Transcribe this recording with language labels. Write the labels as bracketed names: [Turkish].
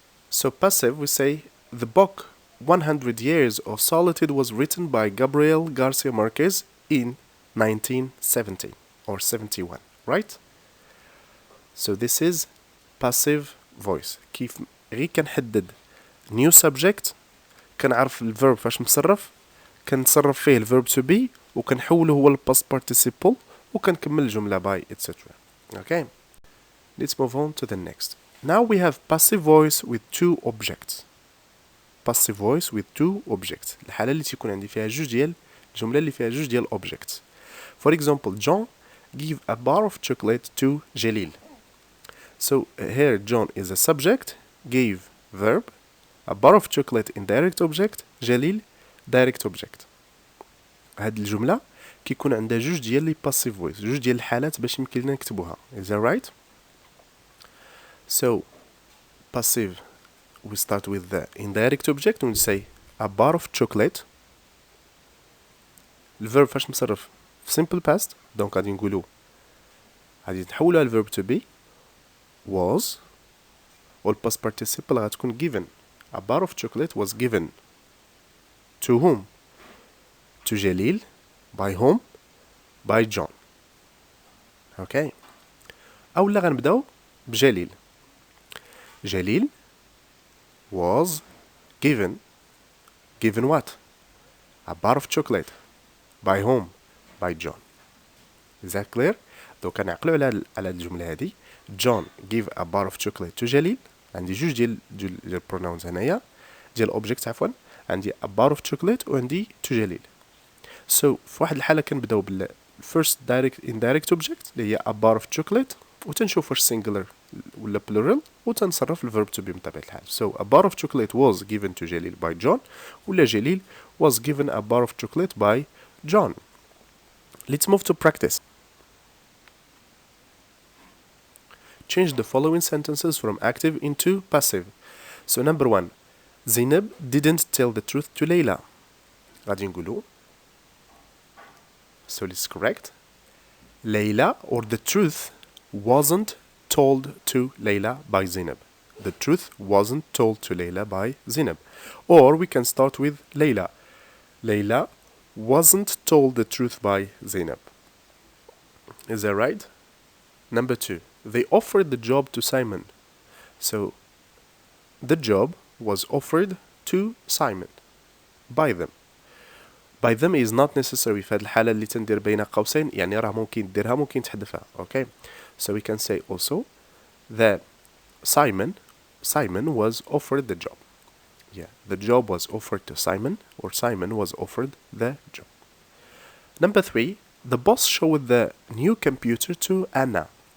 [English] So passive, we say the book 100 Years of Solitude was written by Gabriel Garcia Marquez in 1970 or 71, right? So this is passive voice. [Arabic] كيف غير كنحدد new subject كنعرف الverb فاش مصرف كنتصرف فيه الverb to be وكنحوله هو الpast participle وكنكمل الجملة by etc. [English] Okay, let's move on to the next. Now we have passive voice with two objects. Passive voice with two objects. [Arabic] الحالة اللي تيكون عندي فيها جوج ديال الجملة اللي فيها جوج ديال objects. [English] For example, John give a bar of chocolate to Jalil. So here John is a subject, gave verb, a bar of chocolate indirect object, Jalil direct object. [Arabic] هاد الجملة كيكون عندها جوج ديال لي passive voice, جوج ديال الحالات باش يمكن لنا نكتبوها. [English] Is that right? So passive, we start with the indirect object and we say a bar of chocolate. [Arabic] الverb فاش مصرف في simple past, donc غادي نقولو غادي نحولها الverb to be was والpast participle غتكون given. [English] A bar of chocolate was given to whom? To Jalil. By whom? By John. Okay. [Arabic] أولا غنبداو بجليل. [English] Jalil was given what? A bar of chocolate. By whom? By John. Is that clear? [Arabic] دوكا نعقلو على الجملة هذه. [English] John give a bar of chocolate to Jalil. [Arabic] عندي جوج ديال pronouns هنايا ديال objects عفوا. عندي [English] a bar of chocolate [Arabic] وعندي [English] to Jalil. [Arabic] So في واحد الحالة كنبداو بال first indirect object اللي هي a bar of chocolate وتنشوف واش singular ولا plural وتنصرف الverb to be بطبيعة الحال. [English] So a bar of chocolate was given to Jalil by John [Arabic] ولا [English] Jalil was given a bar of chocolate by John. Let's move to practice. Change the following sentences from active into passive. So number 1, Zainab didn't tell the truth to Layla. [Arabic] غادي نقولو. [English] So let's correct. Layla, or the truth wasn't told to Layla by Zainab. The truth wasn't told to Layla by Zainab. Or we can start with Layla. Layla wasn't told the truth by Zainab. Is that right? Number 2, they offered the job to Simon. So the job was offered to Simon by them. by them is not necessary. [Arabic] في هذه الحالة اللي تندير بين قوسين يعني راه ممكن ديرها ممكن تحذفها. [English] Okay, so we can say also that Simon was offered the job. Yeah, the job was offered to Simon, or Simon was offered the job. Number 3, the boss showed the new computer to Anna.